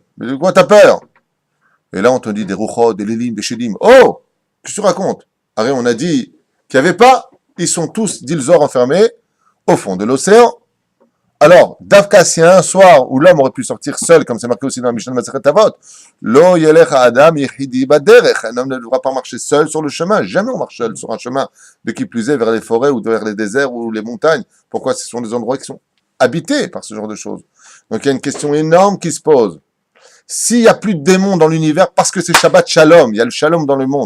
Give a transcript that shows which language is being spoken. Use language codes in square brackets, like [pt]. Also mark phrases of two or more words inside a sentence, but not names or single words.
[fr] Mais de quoi t'as peur? Et là, on te dit des rouchot, des lélim, des chédim. Oh! Qu'est-ce que tu racontes? Arrête, on a dit qu'il n'y avait pas. Ils sont tous, dit le Zohar, enfermés au fond de l'océan. Alors, Davka, s'il y a un soir où l'homme aurait pu sortir seul, comme c'est marqué aussi dans la Mishnah de Masechet Avot, [he] לא ילך אדם יחידי בדרך. [fr] Un homme ne devra pas marcher seul sur le chemin. Jamais on marche seul sur un chemin, de qui plus est, vers les forêts ou vers les déserts ou les montagnes. Pourquoi? Ce sont des endroits qui sont habités par ce genre de choses. Donc, il y a une question énorme qui se pose. S'il n'y a plus de démons dans l'univers, parce que c'est [he] שבת שלום, [fr] il y a le Shalom dans le monde.